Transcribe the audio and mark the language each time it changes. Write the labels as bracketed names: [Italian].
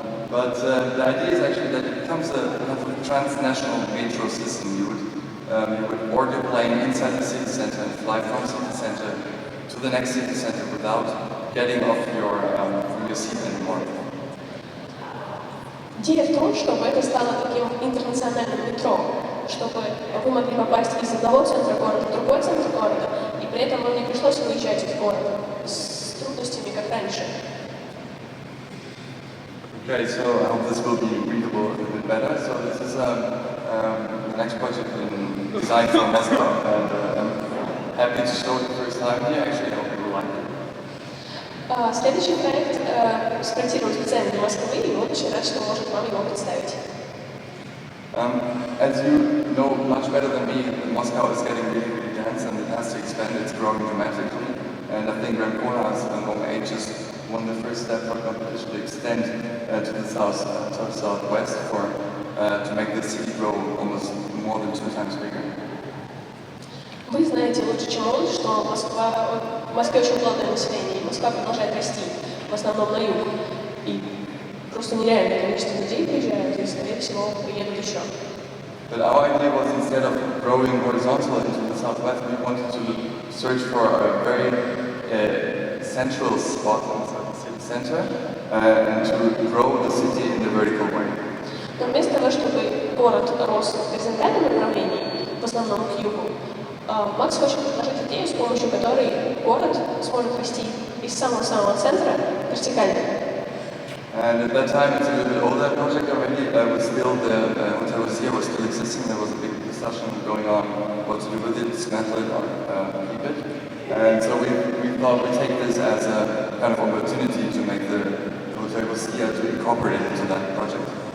[English] But the idea is actually that it becomes a kind of transnational metro system. You would you would board your plane inside the city center and fly from city center to the next city center without getting off from your seat anymore. [Russian] Идея в том, чтобы это стало таким интернациональным метро, чтобы вы могли попасть из одного центра города в другой центр города, и при этом вам не пришлось выезжать из города с трудностями, как раньше. [English] Okay, so I hope this will be readable a little bit better. So this is the next project in design for Moscow, and I'm happy to show it the first time here. Actually, I hope you will like it. [Russian] Следующий проект спроектирован специально для Москвы, и он очень рад, что может вам его представить. [English] As you know much better than me, Moscow is getting really, really dense and it has to expand. It's growing dramatically. And I think Rampona's age just won the first step for competition to extend to the southwest to make the city grow almost more than 2 times bigger. [Russian] Вы знаете лучше, чем он, что в Москве очень плотное население, и Москва продолжает расти, в основном на юг. И просто нереальное количество людей приезжают, и, скорее всего, приедут еще. [English] But our idea was, instead of growing horizontal into the southwest, we wanted to search for a very central spot inside the city center and to grow the city in the vertical way. [Russian] Но вместо того, чтобы город рос в горизонтальном направлении, в основном к югу, Макс хочет предложить идею, с помощью которой город сможет расти из самого-самого центра вертикально. [English] And at that time, it's a little bit older project already. Was still the Hotel Rossier was still existing. There was a big discussion going on what to do with it, dismantle it or keep it. And so we thought we'd take this as a kind of opportunity to make the Hotel Rossier to incorporate it into that project.